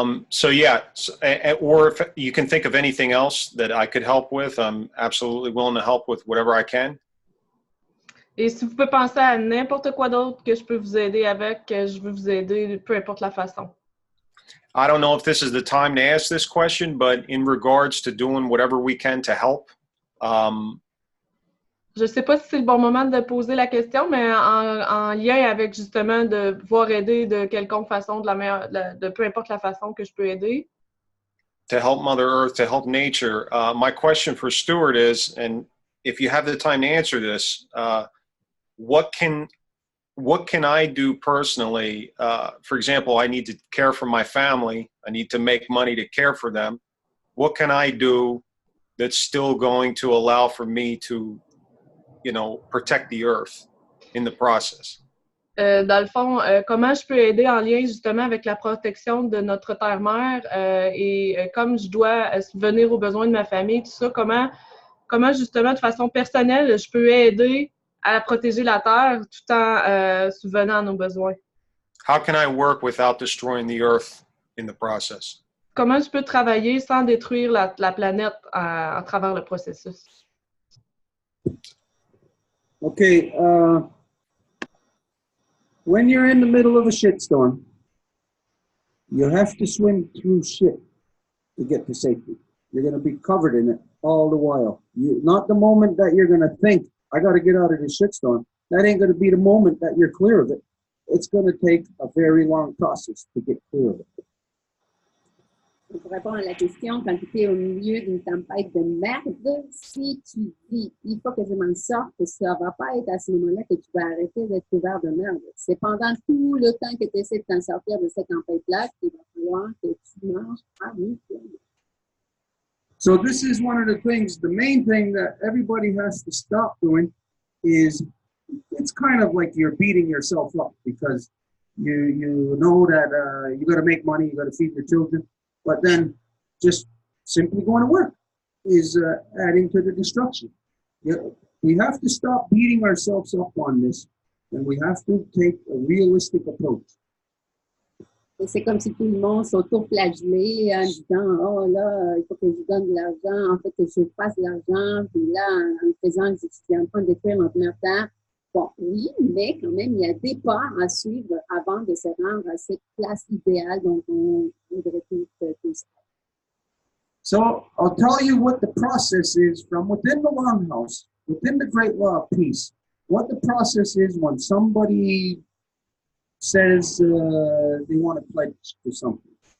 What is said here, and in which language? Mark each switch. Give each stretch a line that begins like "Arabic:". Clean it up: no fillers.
English: So yeah, or if you can think of anything else that I could help with, I'm absolutely willing to help with whatever I can.
French: Et si vous pouvez penser à n'importe quoi d'autre que je peux vous aider avec, je veux vous aider, peu importe la façon.
English: I don't know if this is the time to ask this question, but in regards to doing whatever we can to help.
French: Je ne sais pas si c'est le bon moment de poser la question, mais en lien avec justement de pouvoir aider de quelconque façon, de peu importe la façon que je peux aider.
English: To help Mother Earth, to help nature. My question for Stuart is, and if you have the time to answer this, what can I do personally? For example, I need to care for my family. I need to make money to care for them. What can I do that's still going to allow for me to, protect the earth in the process?
French: Dans le fond, comment je peux aider en lien justement avec la protection de notre terre-mère et comme je dois subvenir aux besoins de ma famille, tout ça, comment justement de façon personnelle je peux aider à protéger la terre tout en subvenant à nos besoins?
English: How can I work without destroying the earth in the process?
French: Comment je peux travailler sans détruire la planète à travers le processus?
English: Okay, when you're in the middle of a shitstorm, you have to swim through shit to get to safety. You're going to be covered in it all the while. Not the moment that you're going to think, I got to get out of this shitstorm. That ain't going to be the moment that you're clear of it. It's going to take a very long process to get clear of it.
French: Pour répondre à la question, quand tu es au milieu d'une tempête de merde, si tu dis « il faut que je m'en sorte », ça ne va pas être à ce moment-là que tu vas arrêter d'être couvert de merde. C'est pendant tout le temps que tu essaies de t'en sortir de cette tempête-là qu'il va falloir que tu manges à mi-temps.
English: So this is one of the things, the main thing that everybody has to stop doing is, it's kind of like you're beating yourself up because you know that you got to make money, you got to feed your children, but then just simply going to work is adding to the destruction. We have to stop beating ourselves up on this, and we have to take a realistic approach.
French: C'est comme si tout le monde s'auto-flagellait en disant « oh là, il faut que je donne de l'argent, en fait que je fasse de l'argent, puis là, en faisant que je suis en train de faire notre terre. » Bon, oui, mais quand même, il y a des pas à suivre avant de se rendre à cette place idéale dont on voudrait tous ça.
English: So I'll tell you what the process is from within the Longhouse, within the Great Law of Peace, what the process is when somebody says they want to pledge to something.